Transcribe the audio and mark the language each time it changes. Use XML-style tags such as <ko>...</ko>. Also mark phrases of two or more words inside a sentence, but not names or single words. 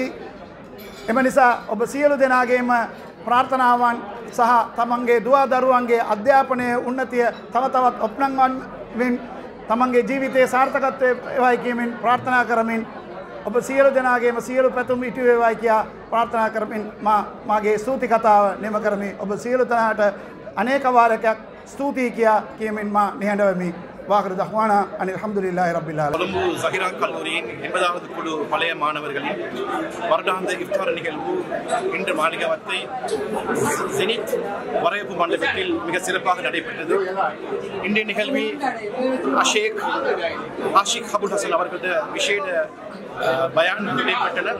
<si>එම නිසා ඔබ සියලු දෙනාගේම ප්‍රාර්ථනාවන් සහ තමන්ගේ දුවා දරුවන්ගේ අධ්‍යාපනයේ උන්නතිය තව තවත් ඔප්නංවමින් තමන්ගේ ජීවිතයේ සාර්ථකත්වය වේවායි කියමින් ප්‍රාර්ථනා කරමින් ඔබ සියලු දෙනාගේම සියලු පැතුම් ඉටු වේවායි කියා ප්‍රාර්ථනා කරමින් මාගේ ස්තුති කතාව නිම කරමි. ඔබ සියලු දෙනාට අනේක වාරයක් ස්තුතියි කියා කියමින් මා නිහඬවෙමි.</si> <ar>وآخر دعوانا أن الحمد لله رب العالمين.</ar> <ta>கொழும்பு ஸஹிரா கல்லூரியின் 80வது குழு பழைய மாணவர்களின் வருடாந்த இஃப்தார் நிகழ்வு இன்று மாளிகாவத்தை ஜெனித் வரவேற்பு மண்டபத்தில் மிக சிறப்பாக நடைபெற்றது. இன்றைய நிகழ்வில் அஷேக் ஆஷிக் அபுல் ஹசன் அவர்களது விசேட பயான் நடைபெற்றனர்.</ta>